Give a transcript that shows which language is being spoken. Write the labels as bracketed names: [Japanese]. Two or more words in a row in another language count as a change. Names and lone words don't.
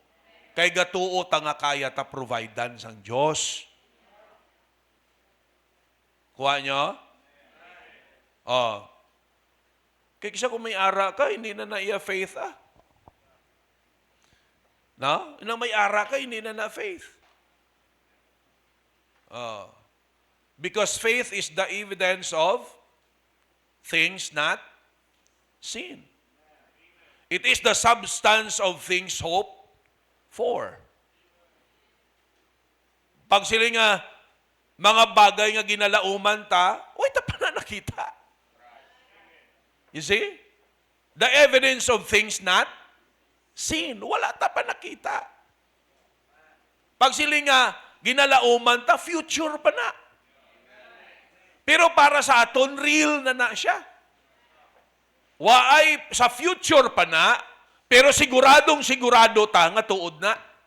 [Hiligaynon] Kay gatuo ta nga kaya ta providean sang Dios. Kuha nyo? Oh. Kaya kisa kung may ara ka, hindi na iya faith No? Nang may ara ka, hindi na faith. Oh. [English] Because faith is the evidence of things not seen. It is the substance of things hoped for. [Hiligaynon] Pag sila nga, mga bagay nga ginalauman ta, uy, pa na nakita. [English] You see? The evidence of things not seen. [Hiligaynon] Wala ta pa nakita. Pag sila nga, ginalauman ta, future pa na. Pero para sa aton, real na siya. Waay sa future pa na, pero siguradong sigurado ta nga tuod na.